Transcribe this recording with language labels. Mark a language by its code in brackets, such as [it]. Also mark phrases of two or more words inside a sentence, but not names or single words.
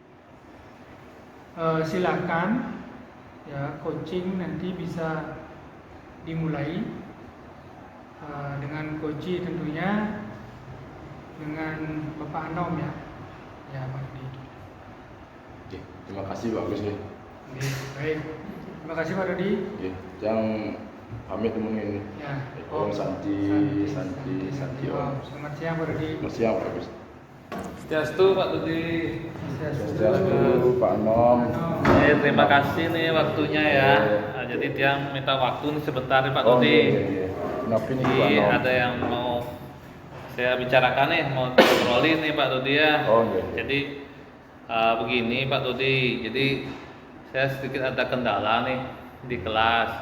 [id] Silakan ya, coaching nanti bisa dimulai dengan coach tentunya dengan Bapak Anom ya. Ya, Pak Rudi. Oke, terima kasih Pak Agus ya. Oke, baik. Terima kasih Pak Rudi. Oke, yang pamit temuin ini. Ya. [sa] Om Santi Om. [id] Selamat siang Pak Rudi. Selamat siang Pak Agus. Swastiastu Pak Rudi. Swastiastu Pak Anom. Terima kasih nih waktunya ya. Nah, jadi dia minta waktu nih sebentar nih Pak Rudi. Iya. Kenapa nih Pak Jadi Anom? ada yang mau saya bicarakan nih, mau ngobrolin nih Pak Rudi ya. Iya. Jadi begini Pak Rudi. Jadi saya sedikit ada kendala nih di kelas.